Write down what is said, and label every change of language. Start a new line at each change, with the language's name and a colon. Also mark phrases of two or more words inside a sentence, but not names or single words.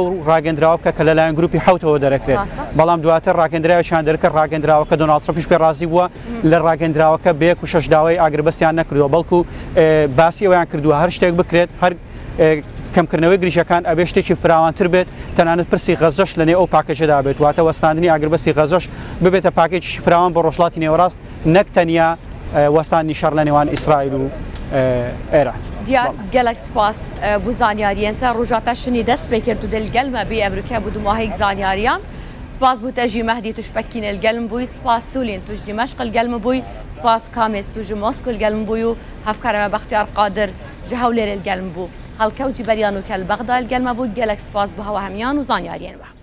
Central Kurdish: ڕاگەندراوە بکە کە لەلایەن گروپی حوتەوە دەرەکرێت بەڵام دواتر ڕاگەندراویشان دەرکە ڕاگەندراوەکە دۆناڵد ترامپیش پێ ڕازی بووە لە ڕاگەندراوەکە بەیەک و شەش داوای ئاگربەستیان نەکردووە بەڵکو باسی ئەویان کردووە هەر شتێک بکرێت هەر کەمکردنەوەی گریشەکان ئەبێ شتێکی فراوانتر بێت تەنانەت پرسی غەزەش لەنێ ئەو پاکەجەدا بێت واتە وەستاندنی ئاگربەستی غەزەش ببێتە پاکێکی فراوان بۆ ڕۆژهەڵاتی نێوەڕاست نەک تەنیا وەستانی شەڕ لە نێوان ئیسرائیل و ئێران
Kurdish: دیار gelek spas bu zanyariyen te rojata şinî dest pê kir tu dil gelme bê evrike bû du mahêk zanyariyan spas bû te jî Mehdî tu ji Pekînê li gelm bûyî spas Sûlîn tu ji Dimashq li gelm bûyî spas Kamês tu ji Moskw li gelm bûyî û hevkara me Bextiyar Qadir ji Hewlêrê li gelm bû helkewtî beriyan û kel Bexda li gelme bû gelek spas bu hewa hemiyan û zanyariyên we.